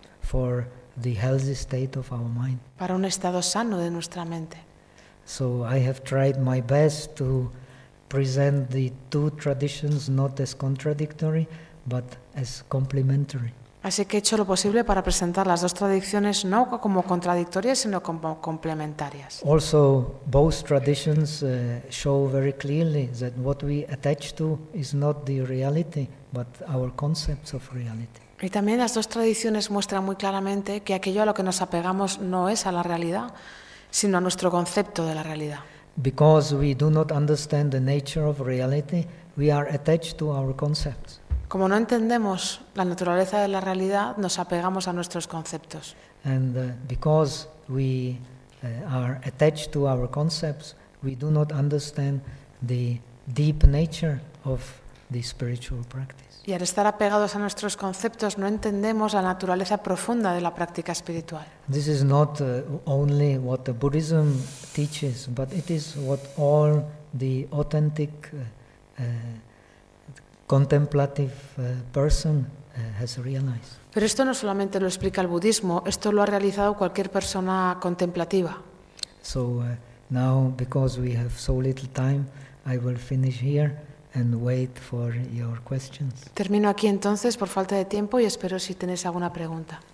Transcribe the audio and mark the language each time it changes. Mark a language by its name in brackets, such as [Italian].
[English] For the healthy state of our mind. [Spanish] Para un estado sano de nuestra mente. [English] So I have tried my best to present the two traditions not as contradictory, but as complementary. [Spanish] Así que he hecho lo posible para presentar las dos tradiciones no como contradictorias, sino como complementarias. [English] Also, both traditions show very clearly that what we attach to is not the reality, but our concepts of reality. [Spanish] Y también las dos tradiciones muestran muy claramente que aquello a lo que nos apegamos no es a la realidad, sino a nuestro concepto de la realidad. [English] Because we do not understand the nature of reality, we are attached to our concepts. [Spanish] Como no entendemos la naturaleza de la realidad, nos apegamos a nuestros conceptos. [English] And because we are attached to our concepts, we do not understand the deep nature of the spiritual practice. [Spanish] Y al estar apegados a nuestros conceptos, no entendemos la naturaleza profunda de la práctica espiritual. [English] This is not only what the Buddhism teaches, but it is what all the authentic contemplative person has realized. [Spanish] Pero esto no solamente lo explica el budismo, esto lo ha realizado cualquier persona contemplativa. [English] So now, because we have so little time, I will finish here. And wait for your questions. [Spanish] Termino aquí entonces por falta de tiempo y espero si tenéis alguna pregunta.